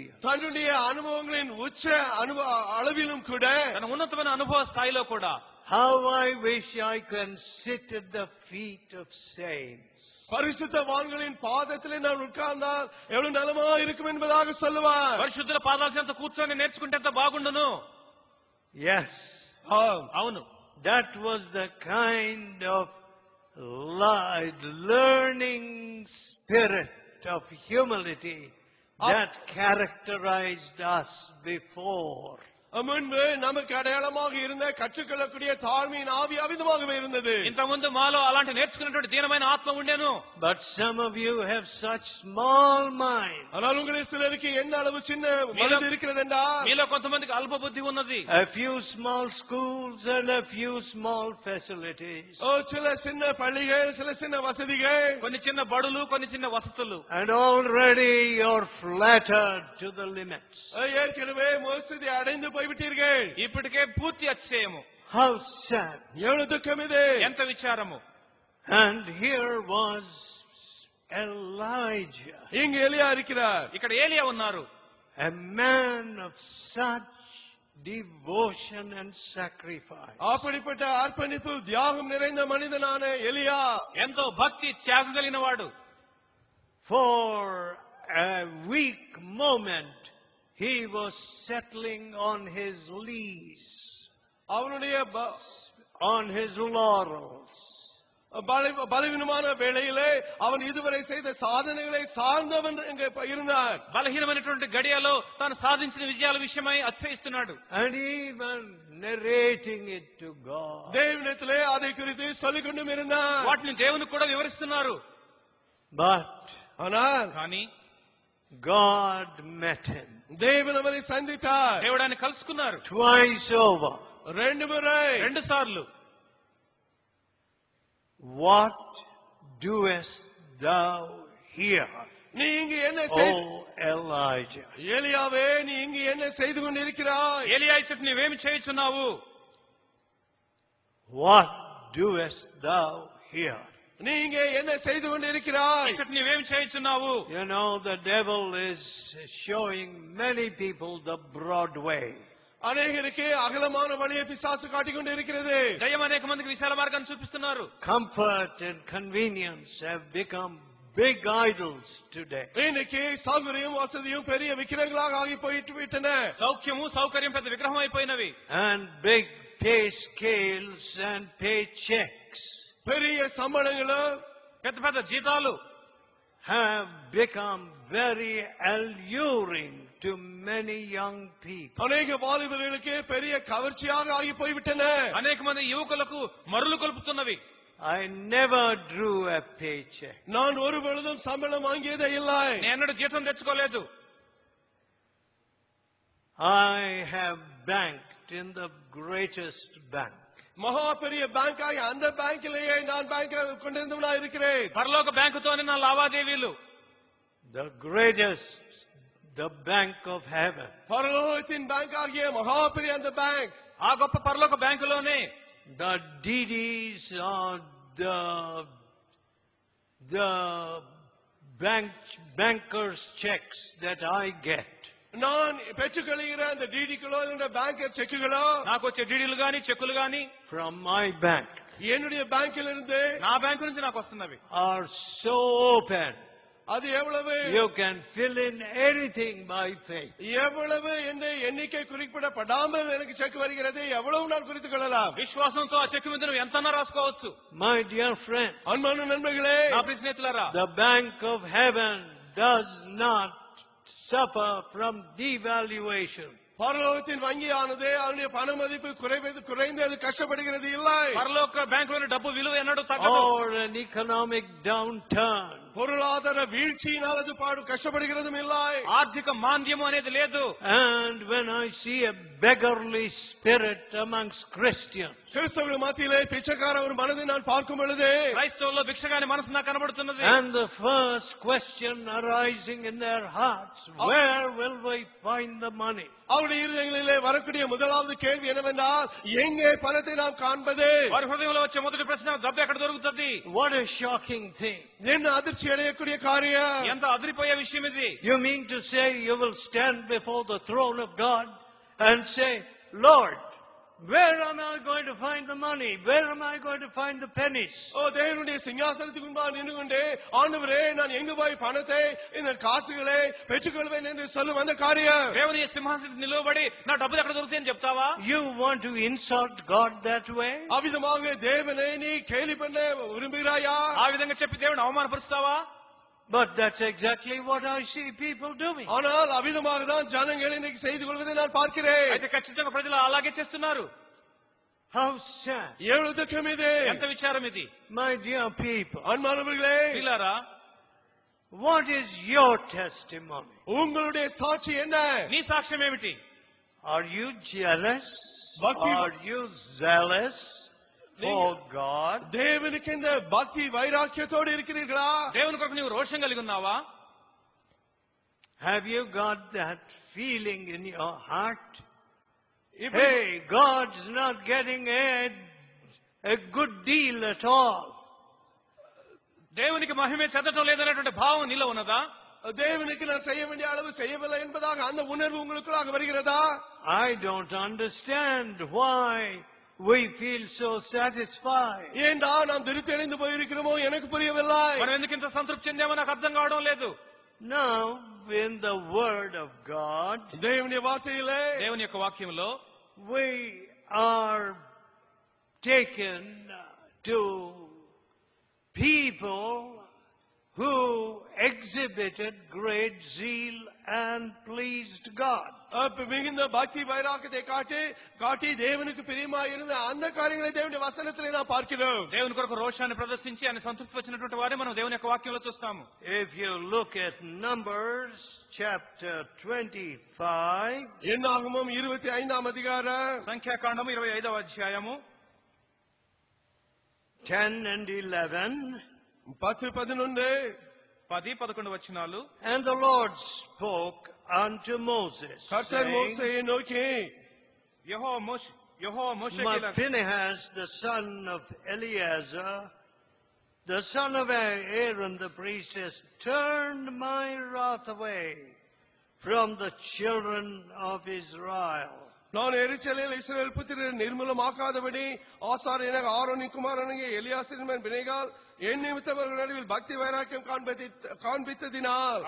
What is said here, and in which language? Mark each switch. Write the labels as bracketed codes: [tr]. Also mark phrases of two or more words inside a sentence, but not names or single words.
[ta] தன்னுடைய அனுபவங்களின் உச்ச அளவிலும் கூட [te] తన ఉన్నతమైన అనుభవ స్థాయిలో కూడా [en] how I wish I can sit at the feet of saints. [ta] பரிசுத்தவான்களின் பாதத்திலே நான் உட்கார்ந்தால் எவ்வளவு நலமா இருக்கும் என்பதாக சொல்லுவார். [te] పరిశుద్ధుల పాదాల చెంత కూర్చొని నేర్చుకుంటే ఎంత బాగుండును. [en] Yes, [te] అవును, [en] that was the kind of learning spirit of humility that characterized us before. [ta] முன்பு நமக்கு அடையாளமாக இருந்த கற்றுக்கொள்ளக்கூடிய தாழ்மையின் ஆவி அவிதமாகவே இருந்தது. [te] ఇంతకుముందు మాలో అలాంటి నేర్చుకున్నటువంటి దీనమైన ఆత్మ ఉండేను. [en] But some of you have such small mind. [ta] ஆனால் உங்களில் சிலருக்கு என்ன அளவு சின்ன மனது இருக்கிறது என்றால் [te] మీలో కొంతమందికి అల్ప బుద్ధి ఉన్నది. [en] A few small schools and a few small facilities. [ta] சில சின்ன பள்ளிகள், சில சின்ன வசதிகள், [te] కొన్ని చిన్న బడులు, కొన్ని చిన్న వసతులు. [en] And already you're flattered to the limits. [ta] ஏற்கனவே மோசடி அடைந்து போய்விட்டீர்கள். [te] ఇప్పటికే పూర్తి అతిశయము. [en] How sad. [ta] எவ்வளவு துக்கம் இது, [te] ఎంత విచారము. [en] And here was Elijah. [ta] இங்கு எலியா இருக்கிறார். [te] ఇక్కడ ఏలియా ఉన్నారు. [en] A man of such devotion and sacrifice. [ta] அப்படிப்பட்ட அர்ப்பணிப்பு தியாகம் நிறைந்த மனிதனான எலியா [te] ఎంతో భక్తి త్యాగం కలిగిన వాడు. [en] For a weak moment he was settling on his lees, [ta] அவனுடைய [en] on his laurels. [ta] பலவீனமான வேளையிலே அவன் இதுவரை செய்த சாதனைகளை சார்ந்தவன் இருந்தார். [te] బలహీనమైనటువంటి గడియలో తాను సాధించిన విజయాల విషయమై అతిశయిస్తున్నాడు. [en] And even narrating it to God. [ta] దేవునితో அதை குறித்து சொல்லிக் கொண்டும் இருந்தார். [te] వాటిని దేవునికి కూడా వివరిస్తున్నారు. [en] But [ta] ஆனால் [te] కానీ [en] God met him. [ta] தேவன் அவனை சந்தித்தார். [te] దేవుడు ఆయన కలుసుకున్నారు. [en] Twice over. [ta] రెండు முறை, [te] రెండు సార్లు. [en] What doest thou here, [ta] நீ இங்கு என்ன [en] O Elijah? [ta] எலியாவே, நீ இங்கு என்ன செய்து கொண்டிருக்கிறாய்? [te] ఏలియా ఇచ్చట నీవేమి చేయుచున్నావు? [en] What doest thou here? [ta] நீ இங்கே என்ன செய்து கொண்டிருக்கிறாய்? [te] ఇచ్చట నీవేమి చేయుచున్నావు? [en] You know, the devil is showing many people the broad way. [ta] அநேகருக்கு அகலமான வழியை பிசாசு காட்டிக் கொண்டிருக்கிறது. [te] దయ్యం అనేక మందికి విశాల మార్గాన్ని చూపిస్తున్నారు. [en] Comfort and convenience have become big idols today. [ta] இன்னைக்கு சௌகரியம் வசதியும் பெரிய விக்கிரங்களாக ஆகி போயிட்டு விட்டன. [te] సౌఖ్యము సౌకర్యం పెద్ద విగ్రహం అయిపోయినవి. [en] And big pay scales and paychecks [ta] பெரிய சம்பளங்களும் [te] పెద్ద పెద్ద జీతాలు [en] have become very alluring to many young people. [ta] அநேக வாலிபர்களுக்கு பெரிய கவர்ச்சியாக ஆகி போய்விட்டன. [te] అనేక మంది యువకులకు మరులు కొలుపుతున్నవి. [en] I never drew a paycheck. [ta] நான் ஒரு பொழுதும் சம்பளம் வாங்கியதே இல்லை. [te] నేను జీతం తెచ్చుకోలేదు. [en] I have banked in the greatest bank. [ta] மகா பெரிய பேங்காக அந்த பேங்கிலேயே நான் பேங்க் கொண்டிருந்தவனா இருக்கிறேன். [te] పరలోక బ్యాంకుతోనే నా లావాదేవీలు. [en] The greatest, the bank of heaven. [ta] பரலோகத்தின் பேங்க் ஆகிய மகா பெரிய அந்த பேங்க், [te] ఆ గొప్ప పరలోక బ్యాంకులోనే [en] The DDs are the bankers' checks that I get. [ta] நான் பெற்றுக்கொள்கிற அந்த டிடிகளோ இந்த பேங்க் செக்குகளோ, [te] నాకు వచ్చే డీడీలు గాని చెక్కులు గాని [en] From my bank [ta] என்னுடைய பேங்கில் இருந்து [te] నా బ్యాంకు నుంచి నాకు వస్తున్నవి. [en] are so open. [ta] அது எவ்வளவு [en] You can fill in anything by faith. [ta] எவ்வளவு என்ற எண்ணிக்கை குறிப்பிடப்படாமல் எனக்கு செக் வருகிறது, எவ்வளவு நான் குறித்துக் கொள்ளலாம். [te] విశ్వాసంతో ఆ చెక్కు మీద నువ్వు ఎంతన్నా రాసుకోవచ్చు. [en] My dear friends, [ta] அன்பான நண்பர்களே, [te] నా ప్రియ స్నేహితులారా, [en] the bank of heaven does not suffer from devaluation. [ta] பரலோகத்தின் வங்கியானது அதனுடைய பண மதிப்பு குறைந்து அது கஷ்டப்படுகிறது இல்லை. [te] పరలోక బ్యాంకులోని డబ్బు విలువ ఎన్నడూ తగ్గదు. [en] Or an economic downturn. [ta] பொருளாதார வீழ்ச்சியினால் அது கஷ்டப்படுகிறதும் இல்லை. [te] ఆర్థిక మాంద్యము అనేది లేదు. [en] And when I see a beggarly spirit amongst Christians, [ta] கிறிஸ்தவர்கள் மத்தியிலே பிச்சைக்கார ஒரு மனதை நான் பார்க்கும் பொழுது, [te] క్రైస్తవుల్లో భిక్షగాని మనసు నాకు కనబడుతున్నది. [en] and the first question arising in their hearts, where will we find the money? [ta] அவருடைய இருதயங்களிலே வரக்கூடிய முதலாவது கேள்வி என்னவென்றால், எங்கே பணத்தை நாம் காண்பது? [te] వారి హృదయంలో వచ్చే మొదటి ప్రశ్న, డబ్బు ఎక్కడ దొరుకుతుంది? [en] What a shocking thing. [ta] என்ன அதிர்ச்சி அதிர்ச்சி அடையக்கூடிய காரியம். [te] ఎంత అదిరిపోయే విషయం ఇది. [en] You mean to say you will stand before the throne of God and say, Lord, where am I going to find the money? Where am I going to find the pennies? [ta] ஓ தேவனுடைய சிங்காசனத்துக்கு முன்பாக நின்று கொண்டே ஆண்டவரே நான் எங்கு போய் பணத்தை இந்த காசுகளை பெற்றுக்கொள்வேன் என்று சொல்லும் அந்த காரியம். [te] దేవుని సింహాసనం నిలవబడి నా డబ్బులు ఎక్కడ దొరుకుతాయని చెప్తావా? [en] You want to insult God that way? [ta] அவ்விதமாக தேவனை நீ கேலி பண்ண விரும்புகிறாயா? [te] ఆ విధంగా చెప్పి దేవుని అవమానపరుస్తావా? [en] But that's exactly what I see people doing. [ta] ஆனால் அவ்விதமாக தான் ஜனங்கள் இன்னைக்கு செய்து கொள்வதை நான் பார்க்கிறேன். [te] అయితే ఖచ్చితంగా ప్రజలు అలాగే చేస్తున్నారు. [en] How sad. [ta] எவ்வளவு துக்கம் இது, [te] ఎంత విచారం ఇది. [en] My dear people, [ta] அன்பானவர்களே, [te] పిల్లారా, [en] what is your testimony? [ta] உங்களுடைய சாட்சி என்ன? [te] నీ సాక్ష్యం ఏమిటి? [en] Are you jealous? Bhakti- Are you zealous for God? [ta] தேவனுக்கு இந்த பக்தி வைராக்கியத்தோடு இருக்கிறீர்களா? [te] దేవుని కొరకు నీవు రోషం కలిగి ఉన్నావా? [en] Have you got that feeling in your heart? Hey, God's not getting a good deal at all. [te] దేవునికి మహిమే చెందటం లేదనేటువంటి భావం నీలో ఉన్నదా? [ta] தேவனுக்கு நான் செய்ய வேண்டிய அளவு செய்யவில்லை என்பதாக அந்த உணர்வு உங்களுக்குள்ளாக வருகிறதா? [en] I don't understand why we feel so satisfied. [ta] ஏண்டா நாம் திருப்தி அடைந்து போயிருக்கிறோமோ எனக்கு புரியவில்லை. [te] మనం ఎందుకు ఇంత సంతృప్తి చెందామో నాకు అర్థం కావడం లేదు. [en] Now, in the Word of God, [ta] தேவனுடைய வார்த்தையிலே [te] దేవుని యొక్క వాక్యంలో [en] we are taken to people who exhibited great zeal and pleased God. [ta] மிகுந்த பக்தி வைராக்கியத்தை காட்டி தேவனுக்கு பிரியமாய் இருந்த அந்த காரியங்களை தேவனுடைய வசனத்திலே நாம் பார்க்கிறோம். [te] దేవుని కొరకు రోషాన్ని ప్రదర్శించి ఆయన సంతృప్తి వచ్చినటువంటి వారే మనం దేవుని యొక్క వాక్యంలో చూస్తాము. [en] If you look at Numbers chapter 25, [ta] என்னாகமம் 25ஆம் அதிகாரம் [te] సంఖ్యాకాండము 25వ అధ్యాయము [en] 10 and 11, 10-11 [te] 10-11 వచనాలు. [en] and the Lord spoke unto Moses, [ta] கர்த்தர் [en] saying, [ta] மோசேயை நோக்கி, [te] యెహోవా మోషేకి [en] But [te] ఇలా, [en] Phinehas, the son of Eleazar, the son of Aaron the priest, has turned my wrath away from the children of Israel. [ta] நான் எரிச்சலில் இஸ்ரவேல் புத்திரரை நிர்மூலமாக்காதபடி ஆசாரியனாக ஆரோனின் குமாரனாகிய எலியாசிரின் மகன் பினெகால் என் நிமித்தவர்கள் நடுவில் பக்தி வைராக்கியம் காண்பித்ததினால்